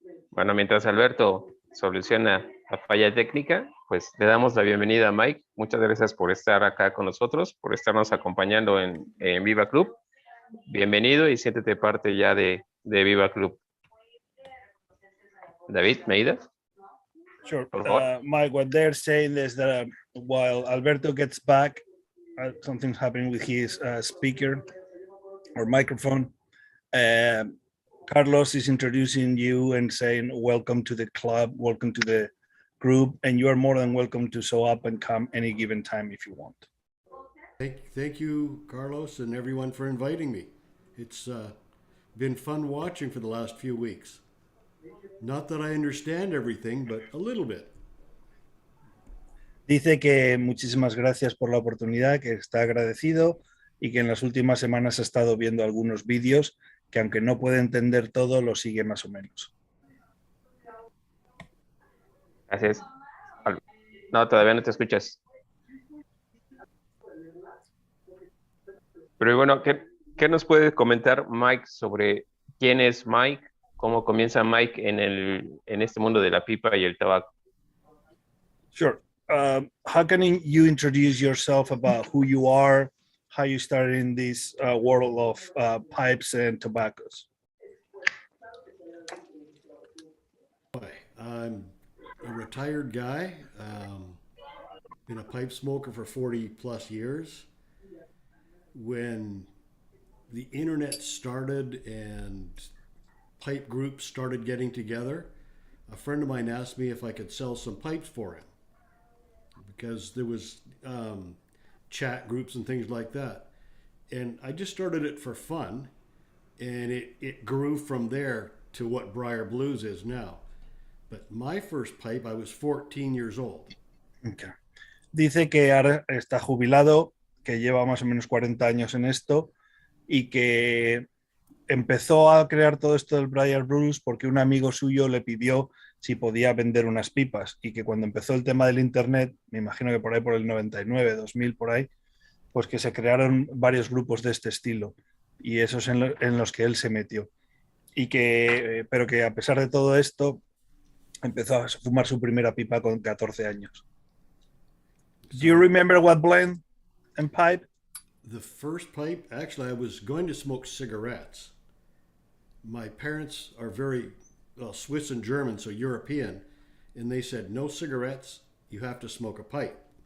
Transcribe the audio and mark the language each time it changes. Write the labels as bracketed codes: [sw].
[es] Bueno, mientras Alberto soluciona la falla técnica, pues le damos la bienvenida a Mike. Muchas gracias por estar acá con nosotros, por estarnos acompañando en BIIBA CLUB. Bienvenido y siéntete parte ya de BIIBA CLUB. David, ¿me ayudas? [en] Sure. [es] Por favor. [en] Mike, what they're saying is that while Alberto gets back, something's happening with his speaker or microphone. Carlos is introducing you and saying, welcome to the club, welcome to the group, and you are more than welcome to show up and come any given time if you want. Thank you, Carlos, and everyone for inviting me. It's been fun watching for the last few weeks. Not that I understand everything, but a little bit. [es] Dice que muchísimas gracias por la oportunidad, que está agradecido y que en las últimas semanas ha estado viendo algunos vídeos que aunque no puede entender todo, lo sigue más o menos. Gracias. No, todavía no te escuchas. Pero bueno, ¿qué nos puede comentar Mike sobre quién es Mike? ¿Cómo comienza Mike en este mundo de la pipa y el tabaco? [en] Sure. How can you introduce yourself about who you are, how you started in this world of pipes and tobaccos? I'm a retired guy, been a pipe smoker for 40 plus years. When the internet started and pipe groups started getting together, a friend of mine asked me if I could sell some pipes for him because there was chat groups and things like that. And I just started it for fun, and it grew from there to what Briar Blues is now. But my first pipe, I was 14 years old. Okay. [es] Dice que ahora está jubilado, que lleva más o menos 40 años en esto y que empezó a crear todo esto del Briar Blues porque un amigo suyo le pidió si podía vender unas pipas y que cuando empezó el tema del internet, me imagino que por ahí por el 99, 2000 por ahí, pues que se crearon varios grupos de este estilo y esos en los que él se metió. Y que, pero que a pesar de todo esto, empezó a fumar su primera pipa con 14 años. [en] Do you remember what blend and pipe? The first pipe, actually, I was going to smoke cigarettes. My parents are very Swiss and German, so European, and they said, no cigarettes, you have to smoke a pipe.